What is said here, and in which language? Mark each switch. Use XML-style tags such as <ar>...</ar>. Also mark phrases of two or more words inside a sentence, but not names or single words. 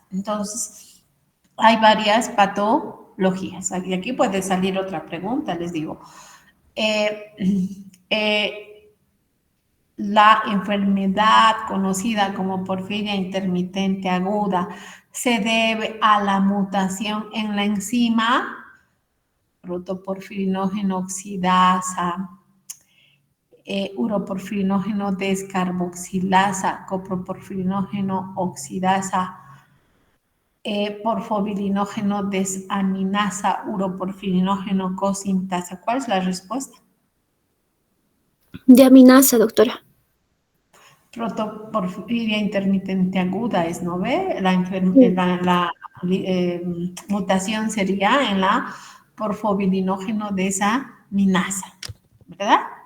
<es>Entonces, hay varias patologías. Y aquí puede salir otra pregunta, les digo. La enfermedad conocida como porfiria intermitente aguda se debe a la mutación en la enzima protoporfirinógeno oxidasa, uroporfirinógeno descarboxilasa, coproporfirinógeno oxidasa, porfobilinógeno desaminasa, uroporfirinógeno cosintasa. ¿Cuál es la respuesta? De aminasa, doctora. Protoporfiria intermitente aguda es, ¿no ve? Sí. La mutación sería en la porfobilinógeno desaminasa, ¿verdad?</es>